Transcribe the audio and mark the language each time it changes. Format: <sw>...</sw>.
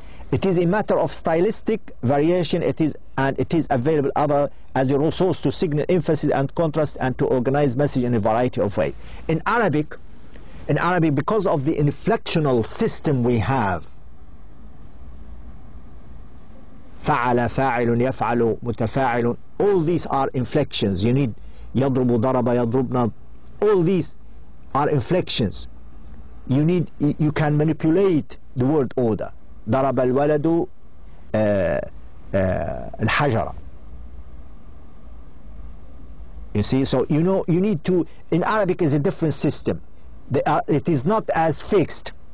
<en>It is a matter of stylistic variation. It is available as a resource to signal emphasis and contrast and to organize message in a variety of ways. In Arabic, because of the inflectional system we have,</en> <ar>فعل, فاعل, يفعل, متفاعل,</ar> <en>all these are inflections. You need</en> <ar>يضرب, ضرب, يضربنا.</ar> <en>All these are inflections. You can manipulate the word order.</en> <ar>ضرب الولد الحجر.</ar> <en>You see, so you need to. In Arabic is a different system. It is not as fixed.</en>